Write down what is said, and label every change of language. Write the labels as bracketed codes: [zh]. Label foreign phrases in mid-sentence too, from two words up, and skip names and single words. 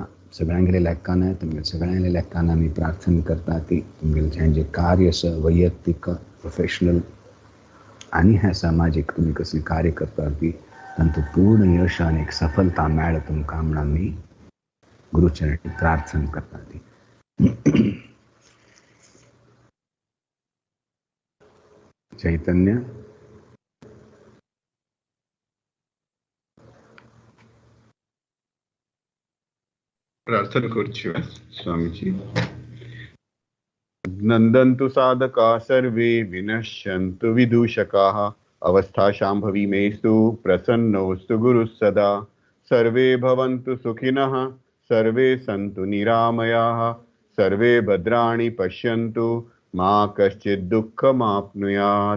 [kok] सगळ्यांगेले लेखान तुमगे सगळ्यांगे लेखान आमी प्रार्थना करता ती तुमगेलें जें कार्य आसा वैयक्तीक प्रोफेशनल आनी हें सामाजीक तुमी कसली कार्य करता ती तांतू पूर्ण यश आनी एक सफलता मेळ तुमकां म्हण आमी गुरुचरणी प्रार्थना करता ती. चैतन्य प्रार्थना करची स्वामीजी. [sa] नंदन्तु साधका सर्वे विनश्यन्तु विदूषकाः अवस्था शाम्भवी मेस्तु प्रसन्नोऽस्तु गुरुः सदा. सर्वे भवन्तु सुखिनः सर्वे सन्तु निरामयाः सर्वे भद्राणि पश्यन्तु मा कश्चित् दुःखमाप्नुयात्.